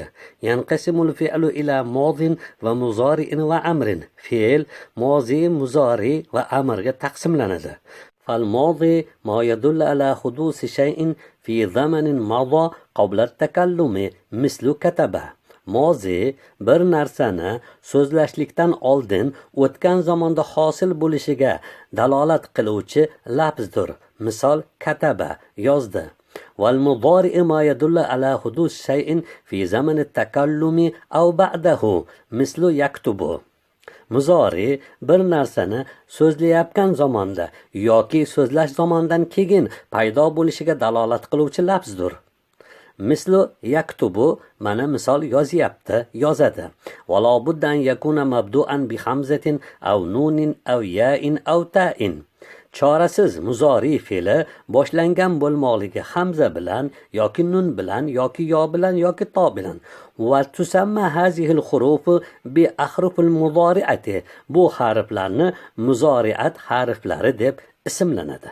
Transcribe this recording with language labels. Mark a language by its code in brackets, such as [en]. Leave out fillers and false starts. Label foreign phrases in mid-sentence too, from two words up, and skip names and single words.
[ar] ينقسم الفعل إلى ماض ومضارع وأمر. فعل ماضي مضارع وأمر [uz] ga taqsimlanadi. [ar] فالماضي ما يدل على حدوث شيء في زمن مضى قبل التكلم مثل كتبه. [uz] Mozi bir narsani so'zlashlikdan oldin o'tgan zamonda hosil bo'lishiga dalolat qiluvchi lafzdir. Misol kataba yozdi. [ar] والمضارع ما يدل على حدوث شيء في زمن التكلم أو بعده مثل يكتب. [uz] Muzori bir narsani so'zlayotgan zamonda yoki so'zlash zamonidan keyin paydo bo'lishiga dalolat qiluvchi lafzdir. [ar] مثل يكتب [uz] mana misol yozyapti, yozadi. [ar] ولا بد أن يكون مبدوءا بهمزة أو نون أو ياء أو تاء. [uz] Chorasiz muzori fe'li boshlangan bo'lmoqligi hamza bilan yoki nun bilan yoki yo bilan yoki to bilan. [ar] وتسمى هذه الحروف بأحرف المضارعة. [uz] Bu harflarni muzoriat harflari deb ismlanadi.